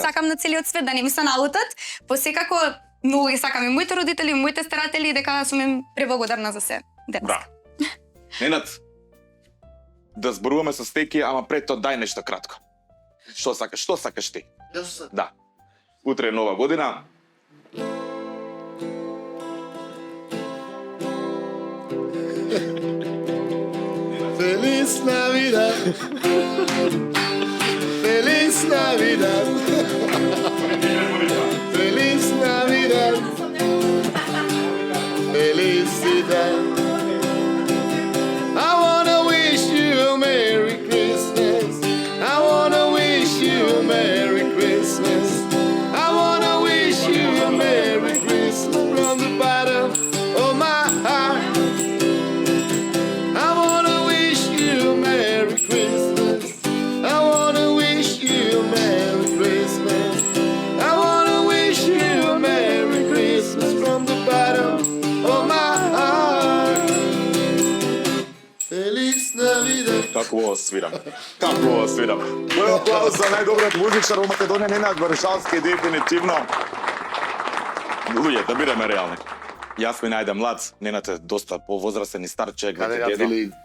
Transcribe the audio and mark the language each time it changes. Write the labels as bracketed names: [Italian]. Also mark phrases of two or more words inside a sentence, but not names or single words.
[Macedonian] сакам на целиот свет, да не ми се налутат. Посекако многу ги сакам и моите родители, и моите старатели, и дека сум им преблагодарна за се денес. Браво. Ненад, да зборуваме со Стеки, ама пред тоа дај нешто кратко. Што сакаш ти? Јас се. Да. Утре е нова година. [Spanish] Feliz Navidad. Feliz Navidad. Feliz Navidad. Felicidad. [English] I wanna wish you a Merry Christmas. I wanna wish you a Merry Christmas. I wanna wish you a Merry Christmas from the bottom of my heart. I wanna wish you a Merry Christmas. I wanna wish you a Merry Christmas. I wanna wish you a Merry Christmas from the bottom of my heart. [Spanish] Feliz Navidad. [Macedonian] Како ово свирам. Како ово свирам. Мој аплауз за најдобриот музичар во Македонија, Ненад Варшавски, дефинитивно. Луѓе, да бидеме реални. Јас ми најде млад, Ненад е доста повозрастен и стар човек, Каде веќе ја дедо.